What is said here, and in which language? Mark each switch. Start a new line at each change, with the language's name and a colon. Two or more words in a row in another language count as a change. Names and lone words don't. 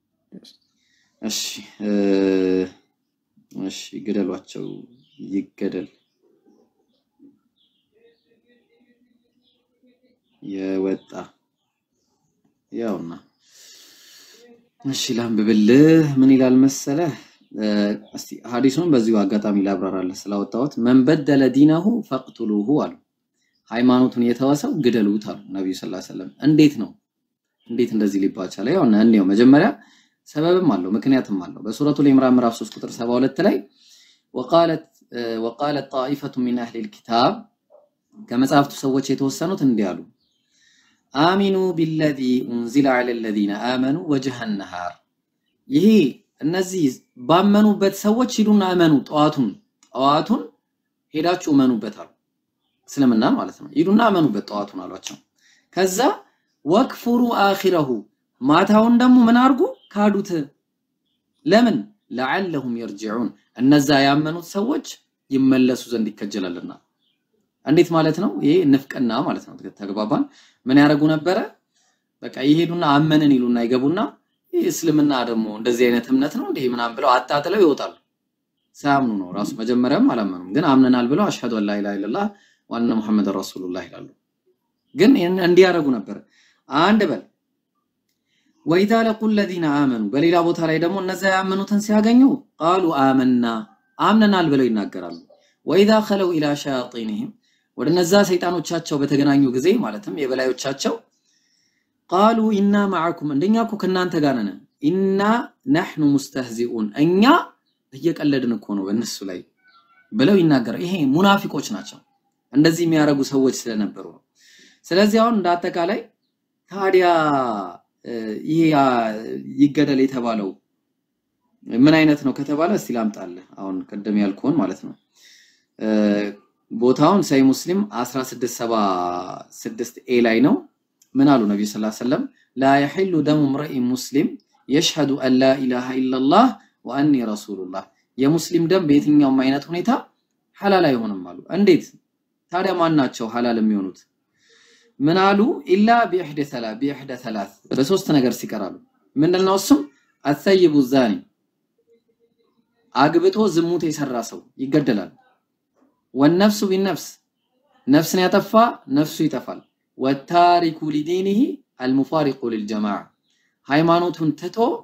Amharic: እሺ ግደሏቸው ይገደል የወጣ ያውና እሺ ላንብብልህ ምን ይላል መሰለ እስቲ ሐዲሱን በዚሁ አጋጣሚ ላብራራለህ ስላወጣሁት
Arabic: من بدل دينه فاقتلوه
Amharic: አሉ ሃይማኖቱን የተወሰው ግደሉት አሉ ነብዩ
Arabic: صلى الله عليه وسلم
Amharic: እንዴት እንደዚህ ሊባቻለ ያውና እንየው መጀመሪያ ሰበብም አለው ምክንያትም አለው በሱረቱል ኢምራን ምዕራፍ 3 ቁጥር 72 ላይ
Arabic: وقالت طائفة من أهل الكتاب
Amharic: ከመጽሐፍቱ ሰዎች የተወሰኑት እንዲያሉ
Arabic: آمنوا بالذي أنزل على الذين آمنوا وجه النهار
Amharic: ይሄ እነዚህ ባመኑበት ሰዎች ሂዱና አመኑ ጧቱን ሄዳችሁ አመኑበት አሉ እስልምና ማለት ነው ሂዱና አመኑበት ጧቱን አሏቸው ከዛ
Arabic: واكفروا آخره
Amharic: ማታውን ደግሞ ምን አርጉ ካዱት ለምን
Arabic: لعلهم يرجعون
Amharic: እነዛ ያመኑት ሰዎች ይመለሱ ዘንድ ይከጀላልና እንዴት ማለት ነው ይሄ ንፍቅና ማለት ነው ተግባባን ምን ያረጉ ነበር በቃ ይሄዱና አመነን ይሉና ይገቡና እስልምና ደግሞ እንደዚህ አይነት እምነት ነው እንዴ ምናም ብለው አጣጥለው ይወጣሉ ሳያምኑ ነው ራሱ መጀመሪያም አላመኑም ግን አምነናል ብለው
Arabic: أشهد أن لا إله إلا الله وأن محمد رسول الله
Amharic: ይላሉ ግን እንዲያረጉ ነበር አንድ በል وإذا
Arabic: لقوا الذين آمنوا
Amharic: በሌላ ቦታ ላይ ደግሞ እነዛ ያመኑትን ሲያገኙ
Arabic: قالوا آمنا
Amharic: አምነናል ብለው ይናገራሉ
Arabic: وإذا خلوا إلى شياطينهم
Amharic: ወደነዛ ሰይጣኖቻቸው በተገናኙ ጊዜ ማለትም የበላዮቻቸው
Arabic: قالوا إنا معكم
Amharic: እንደኛ እኮ ከናንተ ጋር ነን
Arabic: إنا نحن مستهزئون
Amharic: እኛ እየቀለድን እኮ ነው በእነሱ ላይ ብለው ይናገራሉ ይሄ ሙናፊቆች ናቸው እንደዚህ የሚያረጉ ሰዎች ስለነበሩ ስለዚህ አሁን እንዳጠቃላይ ታዲያ ይሄ ይገደል የተባለው ምን አይነት ነው ከተባለ እስቲ ላምጣልህ አሁን ቀደም ያልኩን ማለት ነው ቦታውን ሳይ ሙስሊም 1676 ኤ ላይ ነው ምን አሉ ነብዩ
Arabic: صلى الله عليه وسلم لا يحل دم امرئ مسلم يشهد ان لا اله الا الله واني رسول الله
Amharic: የሙስሊም ደም በየትኛውም አይነት ሁኔታ ሐላል አይሆንም አሉ እንዴት ታዲያ ማን ናቸው ሐላል የሚሆኑት ምን አሉ
Arabic: إلا بإحدى ثلاث
Amharic: በሶስት ነገር ሲቀራሉ ምንድነው እሱም
Arabic: الثيب الزاني
Amharic: አግብቶ ዝሙት የሰራ ሰው ይገደላል
Arabic: والنفس بالنفس
Amharic: ነፍስን ያጠፋ ነፍሱ ይጠፋል
Arabic: والتارك لدينه المفارق للجماعة
Amharic: ሃይማኖቱን ትቶ